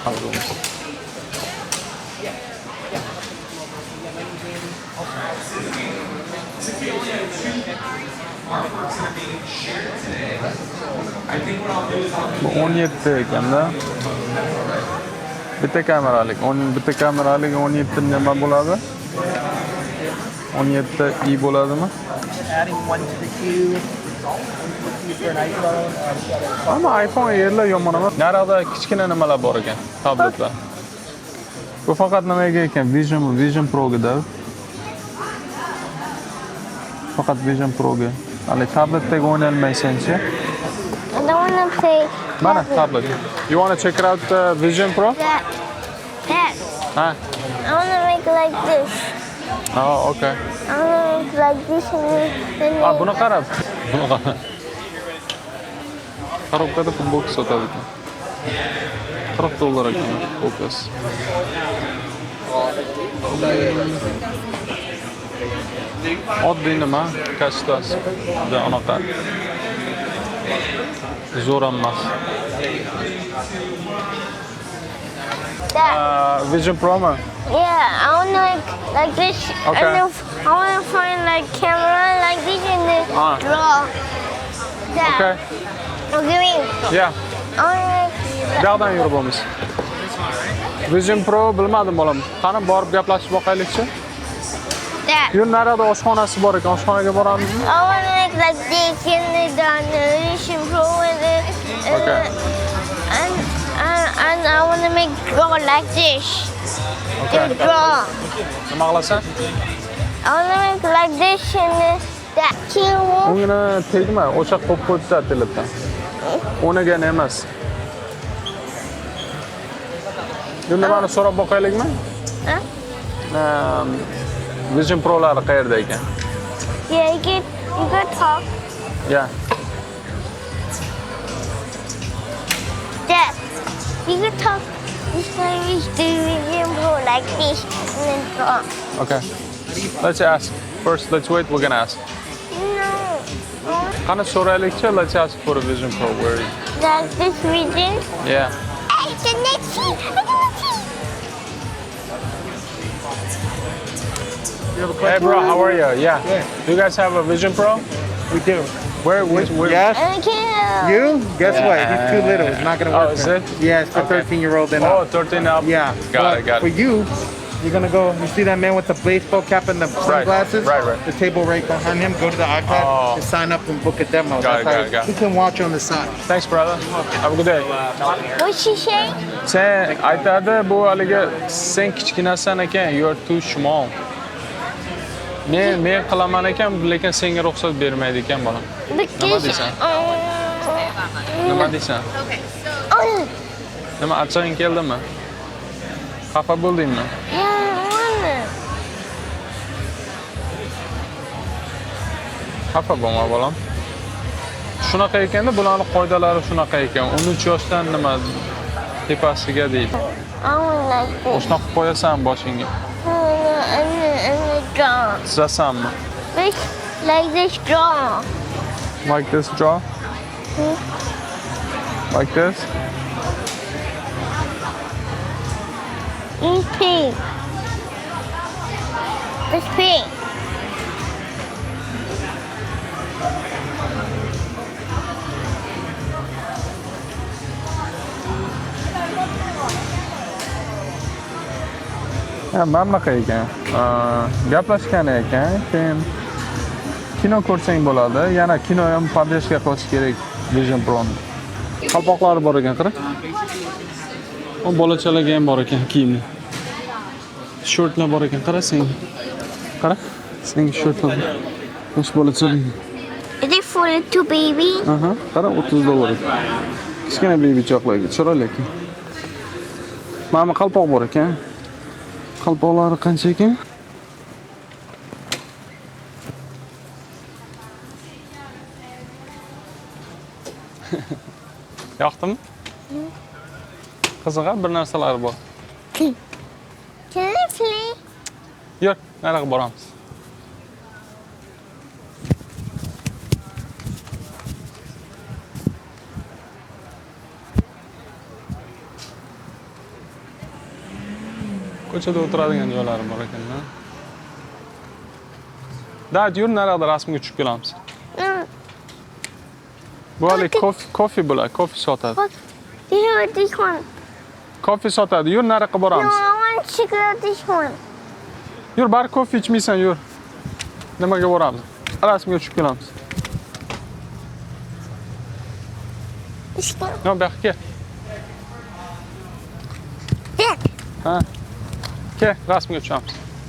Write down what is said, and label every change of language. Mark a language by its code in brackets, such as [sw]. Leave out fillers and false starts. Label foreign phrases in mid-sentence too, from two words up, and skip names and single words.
[uz] Bu 17 ekanda. Bitta kameralik. Bitta kameralik 17 nima bo'ladi? 17 i bo'ladimi? [en] Adding one to the queue. For an iPhone. [uz] Ama iPhone yerlar yomon emas. Narada kichkina nimalar bor ekan, tabletlar. Bu faqat nimaga ekan? Vision Pro'ga da. Faqat Vision Pro'ga. Hali tabletdagi o'ynalmaysan-chi? [en] I don't want to play. [uz] Mana tablet. [en] You want to check out the Vision Pro? That. [uz] Ha. [en] I want to make like this. Oh, okay. I want to make like this and then. [uz] Ah, buni qarab. Buni qarab. Korobkada futbolka sotadi ekan. $40 ekan futbolkasi. Oddiy nima? Kashtasi. Juda anaqa. Zo'r emas. Vision Pro ma? [en] Yeah, I want to like this. Okay. And then I want to find like camera like this and then draw. That. Okay. Okay. Yeah. I want [uz] Bu yoqdan yurib olamiz. Vision Pro bilmadim bolam. Qani borib gaplashib boqaylikchi. [en] that. [uz] Yur narada oshxonasi bor ekan, oshxonaga boramizmi? [en] I want to make like this and then Vision Pro and then. Okay. And I want to make draw like this. Okay. The draw. [uz] Nima qilasan? [en] I want to make like this and then that. [uz] Ungni tegma, o'sha qo'yib qo'yibdi telefondan. O'nigan emas. Yur nimani so'rab boqaylikmi? Huh? Vision Pro'lari qayerda ekan? [en] Yeah, you can talk. Yeah. Dad, you can talk. This time is the Vision Pro like this and then draw. Okay. Let's ask. First, let's wait, we're gonna ask. No. [uz] Qani so'raylikchi, [en] let's ask for a Vision Pro. Where is it? That's this Vision. Yeah. I cannot see. I cannot see. Hey bro, how are you? Yeah. Do you guys have a Vision Pro? We do. Where? Yes. I can't. You? Guess what? He's too little. It's not gonna work. Oh, is for him. it? Yeah, it's for Okay. 13-year-old and Oh, up. 13 up. Yeah. Got it, got For it. you, you're gonna go. You see that man with the baseball cap and the sunglasses? right. The table right behind him. Go to the iPad Oh. and sign up and book a demo. Got it, That's got how it. He can watch on the side. Thanks brother. Have a good day. What's she saying? [uz] Sen aytadi bu haligi sen kichkinasan ekan, [en] you're too small. [uz] Men qilaman ekan, lekin senga ruxsat bermaydi ekan bolam. [en] Because. [uz] deysan? Nima deysan? Nima achchig'ing keldimi? Xafa bo'ldingmi? [en] Yeah, I wanna. [uz] Xafa bo'lma bolam. Shunaqa ekanda, bularning qoidalari shunaqa ekan. 13 yoshdan nima tepasiga deydi. [en] I want like this. [uz] O'shuna qilib qo'yasan boshingga. [en] And draw. [uz] Chizasanmi? [en] Like this draw. Like this draw? Like this? It's pink. It's pink. [uz] Ha, mana bunaqa ekan. Gaplashgan ekan, keyin kino ko'rsang bo'ladi. Yana kino ham podeshga qilish kerak Vision Pro'ni. Qalpoqlari bor ekan, qara. O bolachalarga ham bor ekan kiyimli. Shortlar bor ekan, qara sen. Qara. Senga shortlar. Yosh bolachalar. [en] $30 to baby. [uz] Aha, qara $30. Kichkina bebichoqlarga chiroyli ekan. Mana bu qalpoq bor ekan. Qalpoqlari qancha ekan? Yoqdimi? Qiziq, bir narsalar bor. [en] Can I play? [uz] Yur, nariga boramiz. Ko'chada o'tiradigan joylari bor ekan-da. Dad, yur, narida rasmga tushib kelamiz. [en] No. [uz] Bu hali kofe bo'ladi, kofe sotadi. [en] Look. Do you want this one? [uz] Kofe sotadi. Yur, nariga [en] No, [uz] boramiz. [en] I want to go this one. [uz] Yur, bari kofe ichmaysan, yur. Nimaga boramiz? Rasmga tushib kelamiz. [en] This one. No, [uz] bu yoqqa kel. [en] There. [uz] Ha. Kel, rasmga tushamiz.